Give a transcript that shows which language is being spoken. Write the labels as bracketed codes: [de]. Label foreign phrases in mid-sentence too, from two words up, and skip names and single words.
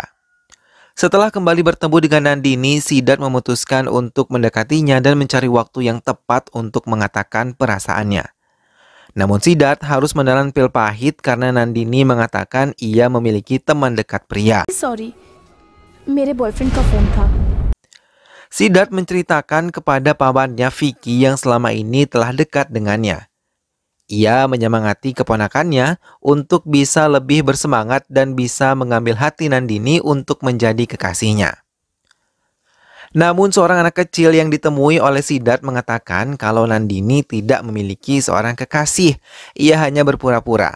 [id] Setelah kembali bertemu dengan Nandini, Siddharth memutuskan untuk mendekatinya dan mencari waktu yang tepat untuk mengatakan perasaannya. Namun Siddharth harus menelan pil pahit karena Nandini mengatakan ia memiliki teman dekat pria. [hi] Sorry, मेरे बॉयफ्रेंड का फोन था. [id] Siddharth menceritakan kepada pamannya Vicky yang selama ini telah dekat dengannya. Ia menyemangati keponakannya untuk bisa lebih bersemangat dan bisa mengambil hati Nandini untuk menjadi kekasihnya. Namun seorang anak kecil yang ditemui oleh Siddharth mengatakan kalau Nandini tidak memiliki seorang kekasih, ia hanya berpura-pura.